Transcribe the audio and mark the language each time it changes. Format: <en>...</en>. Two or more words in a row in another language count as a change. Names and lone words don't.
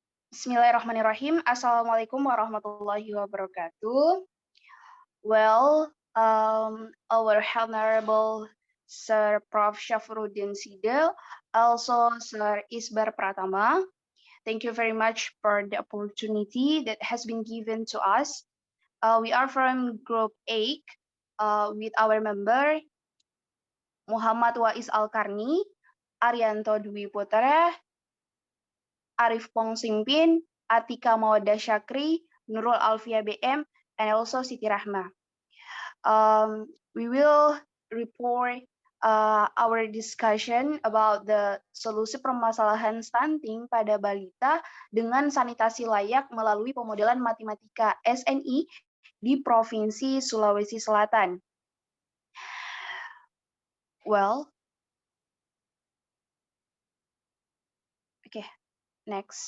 <ar>بسم الله الرحمن الرحيم. السلام عليكم ورحمة الله وبركاته.</ar> <en>Well, our Honorable Sir Prof. Syafruddin Sidel, also Sir Isbar Pratama, thank you very much for the opportunity that has been given to us. We are from Group 8 with our member Muhammad Wais Alkarni, Arianto Dwi Putra, Arif Pong Simpin, Atika Mawaddah Syakri, Nurul Alfia BM, and also Siti Rahma. We will report our discussion about the</en> <id>solusi permasalahan stunting pada balita dengan sanitasi layak melalui pemodelan matematika SNI di Provinsi Sulawesi Selatan.</id> <en>Well, next.</en>